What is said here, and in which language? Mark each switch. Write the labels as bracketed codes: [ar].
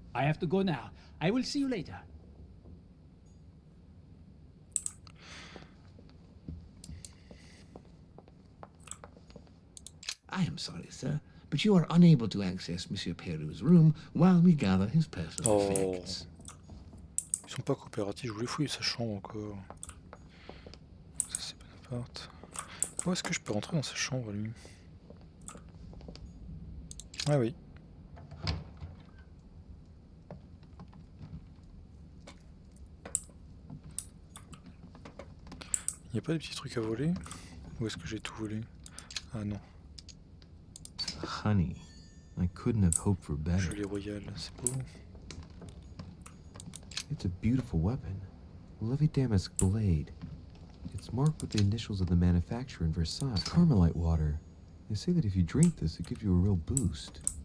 [en] I have to go now. I will see you later. I am sorry, sir, but you are unable to access Monsieur Peru's room while we gather his personal Oh. effects. [fr] Ils sont pas coopératifs, je voulais fouiller sa chambre encore. Ça c'est Bonaparte. Où est-ce que je peux rentrer dans sa chambre lui? Ah oui. Il n'y a pas de petits trucs à voler? Ou est-ce que j'ai tout volé? Ah non. [en] Honey, I couldn't have hoped for better. [fr] Gelée royale, c'est beau. [en] It's a beautiful weapon. Lovely damask blade. It's marked with the initials of the manufacturer in Versailles. Carmelite water. They say that if you drink this, it gives you a real boost.